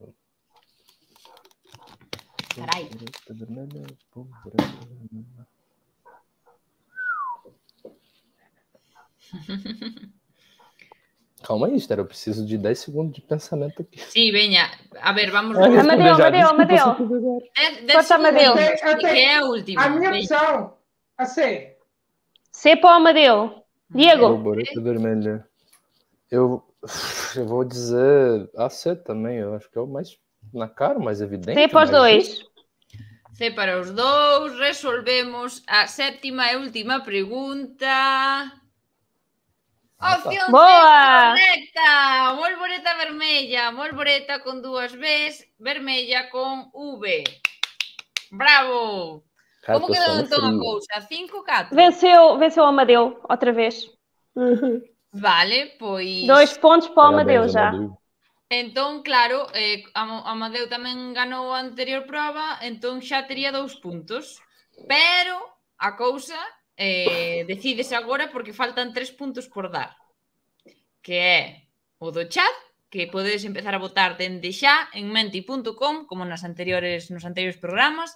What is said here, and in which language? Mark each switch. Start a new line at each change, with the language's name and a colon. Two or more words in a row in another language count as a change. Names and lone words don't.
Galician: Carai.
Portuguese: Calma aí, Esther, eu preciso de 10 segundos de pensamento aqui.
Galician: Sí, veña, a ver, vamos... Amadeu. Corta Amadeu. Que é a última.
Portuguese: A minha
Galician: Veña.
Portuguese: opção. A C.
Galician: C para o Amadeu. Diego.
Portuguese: Borboleta vermelha. Eu vou dizer a C também, eu acho que é o mais na cara, o mais evidente. C para os dois.
Galician: C para os dous, resolvemos a sétima e última pregunta. Opción
Portuguese: Boa!
Galician: correcta! Bolboreta vermella, bolboreta con dúas Bs, vermella con V.
Portuguese: Bravo! Cara,
Galician: Como
Portuguese: tô
Galician: quedou
Portuguese: suando
Galician: entón a
Portuguese: frio.
Galician: cousa? 5-4?
Portuguese: Venceu o Amadeu, outra vez.
Galician: Vale, pois...
Portuguese: 2 pontos para o Amadeu Parabéns, já. Amadeu.
Galician: Entón, claro, Amadeu tamén ganou a anterior prova, entón xa tería 2 puntos. Pero a cousa decides agora porque faltan 3 puntos por dar. Que é o do chat, que podedes empezar a votar dende xa en menti.com, como nos anteriores programas.